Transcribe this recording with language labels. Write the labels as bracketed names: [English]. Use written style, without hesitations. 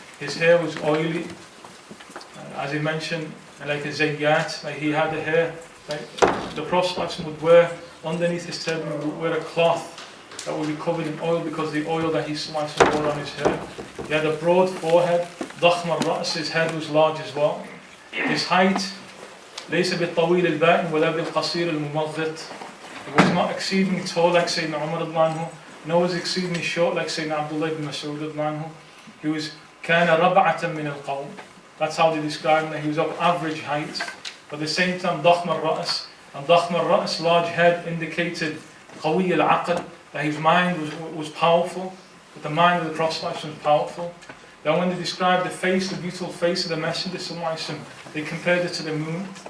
[English] His hair was oily, as he mentioned, like a zayyat, like he had the hair, like the Prophet would wear, underneath his turban, he would wear a cloth that would be covered in oil because the oil that he wore on his hair. He had a broad forehead, [Arabic] ضخم الرأس, [English] his head was large as well. His height, [Arabic] ليس بالطويل البائن ولا بالقصير الممغط. [English] He was not exceedingly tall like Sayyidina Umar radhiyallahu anhu, nor was exceedingly short like Sayyidina Abdullah ibn Mas'ud radhiyallahu anhu. He was [Arabic] كان ربعة من القوم. [English] That's how they describe him, that he was of average height. But at the same time, [Arabic] ضخم الرأس, and ضخم الرأس, [English] large head, indicated [Arabic] قوي العقل, [English] that his mind was powerful, that the mind of the Prophet was powerful. Then when they described the face, the beautiful face of the Messenger, they compared it to the moon.